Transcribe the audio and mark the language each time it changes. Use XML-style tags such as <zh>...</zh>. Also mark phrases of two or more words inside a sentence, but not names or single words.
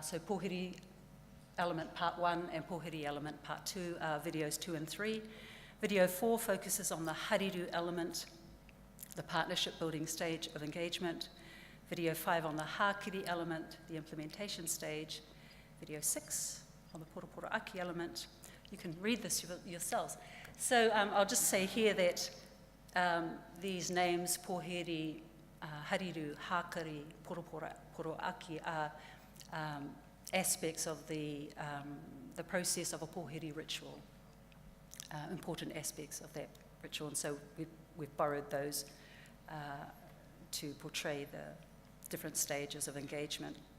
<en>So pōhiri element part 1 and pōhiri element part 2 are videos 2 and 3. Video 4 focuses on the hariru element, the partnership building stage of engagement. Video 5 on the hākiri element, the implementation stage. Video 6 on the poroporo aki element. You can read this yourselves. So I'll just say here that these names,</en> <mi>pōhiri, hariru, hākari, poroporo aki,</mi> <en>are aspects of the process of a pōhiri ritual, important aspects of that ritual, and so we've borrowed those to portray the different stages of engagement.</en>